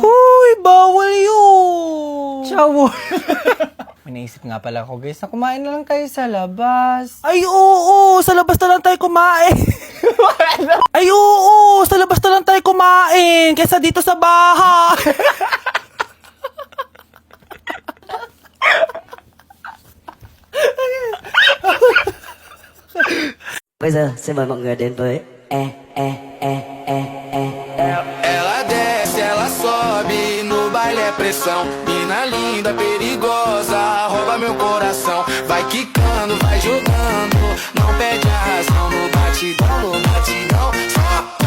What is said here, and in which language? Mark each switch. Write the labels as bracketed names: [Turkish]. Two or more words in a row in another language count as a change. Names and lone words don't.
[Filipino] Huy, bawal yun. Ciao! May naisip nga pala ako guys na kumain na lang tayo sa labas. Ay, oo, sa labas na lang tayo kumain. Ay, oo, sa labas na lang tayo kumain kaysa dito sa bahay. [Vietnamese] bây giờ xin mời mọi người đến với [Portuguese] Ela desce, ela sobe, no baile é pressão. Mina linda, perigosa, rouba meu coração. Vai quicando, vai jogando, não perde a razão. No batidão, só